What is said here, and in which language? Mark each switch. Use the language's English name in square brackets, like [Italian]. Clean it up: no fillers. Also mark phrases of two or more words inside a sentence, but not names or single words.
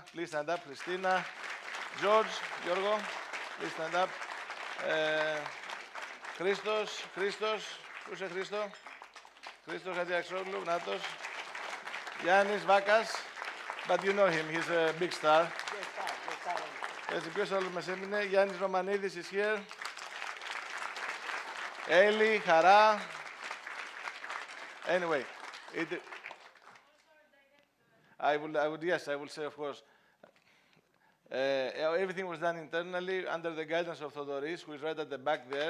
[English] Please stand up, Christina. George, Giorgo, please stand up. Christos, who's a Christo? Christos Hadjiaksoglu, Natos. Yannis Vakas, but you know him, he's a big star. [Greek] Έτσι, ποιος άλλος μας έμεινε? [English] Yannis Romanidis is here. Eli, Χαρά. Anyway, I will say, of course, everything was done internally under the guidance of Thodoris, who is right at the back there.